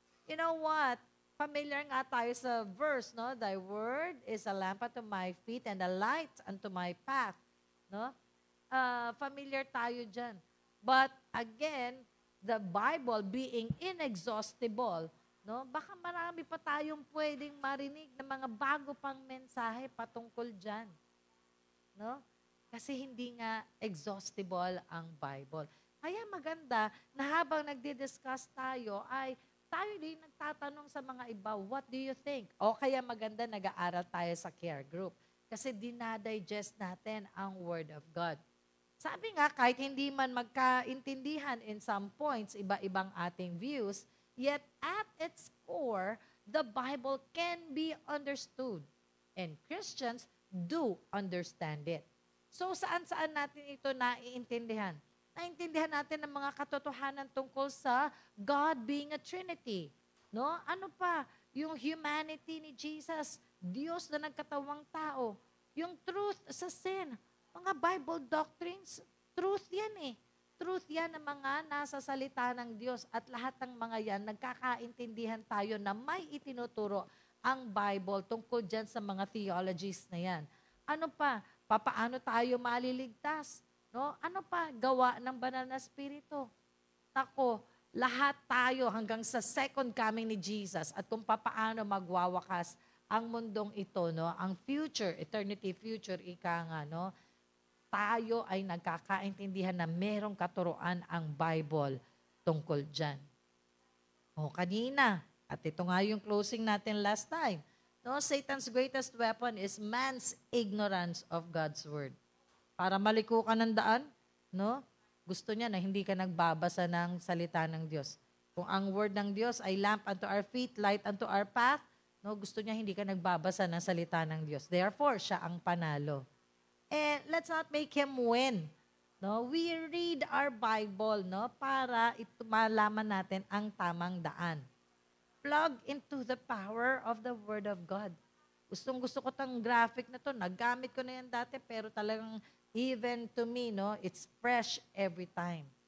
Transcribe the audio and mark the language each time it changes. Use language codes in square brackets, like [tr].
[tl] You know what? Familiar nga tayo sa verse, no? [en] Thy word is a lamp unto my feet and a light unto my path. No? [tl] Familiar tayo dyan. [en] But again, the Bible being inexhaustible, no? [tl] Baka marami pa tayong pwedeng marinig ng mga bago pang mensahe patungkol dyan. No? Kasi hindi nga exhaustible ang Bible. Kaya maganda na habang nagdi-discuss tayo ay tayo din nagtatanong sa mga iba, [en] what do you think? [tl] O kaya maganda nag-aaral tayo sa care group. Kasi dinadigest natin ang Word of God. Sabi nga, kahit hindi man magkaintindihan [en] in some points, [tl] iba-ibang ating [en] views, yet at its core, the Bible can be understood. And Christians do understand it. [tl] So saan-saan natin ito naiintindihan? Naintindihan natin ang mga katotohanan tungkol sa God being a Trinity. No? Ano pa? Yung humanity ni Jesus, Diyos na nagkatawang tao. Yung truth sa sin, mga Bible doctrines, truth yan eh. Truth yan ng mga nasa salita ng Diyos. At lahat ng mga yan, nagkakaintindihan tayo na may itinuturo ang Bible tungkol dyan sa mga theologies na yan. Ano pa? Papaano tayo maliligtas? No? Ano pa? Gawa ng banal na spirito. Tako, lahat tayo hanggang sa second coming ni Jesus at kung papaano magwawakas ang mundong ito, no? Ang future, eternity future, ika nga, no? Tayo ay nagkakaintindihan na merong katuruan ang Bible tungkol dyan. O kanina, at ito nga yung closing natin last time, no? [en] Satan's greatest weapon is man's ignorance of God's word. [tl] Para maliko ka ng daan, no? Gusto niya na hindi ka nagbabasa ng salita ng Diyos. Kung ang word ng Diyos ay [en] lamp unto our feet, light unto our path, [tl] no, gusto niya hindi ka nagbabasa ng salita ng Diyos. Therefore, siya ang panalo. [en] And let's not make him win. No, we read our Bible, no, [tl] para malaman natin ang tamang daan. [en] Plug into the power of the Word of God. [tl] Gustong-gusto ko tong graphic na to. Naggamit ko na yan dati, pero talagang [en] even to me, [tl] no, [en] it's fresh every time.